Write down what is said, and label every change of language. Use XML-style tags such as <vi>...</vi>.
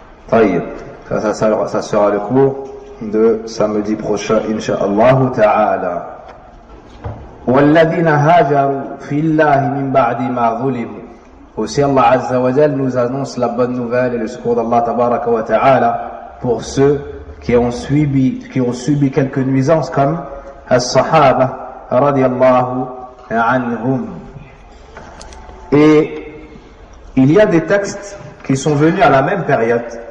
<fr>طيب, ça sera le cours de samedi prochain incha'Allah ta'ala.</fr> <ar>والذين هاجروا في الله من بعد ما ظلموا.</ar> <fr>Aussi Allah Azza wa Jal nous annonce la bonne nouvelle et le secours d'Allah Tabaraka wa Ta'ala pour ceux qui ont subi quelques nuisances comme as-sahaba radiyallahu anhum. Et il y a des textes qui sont venus à la même période.</fr>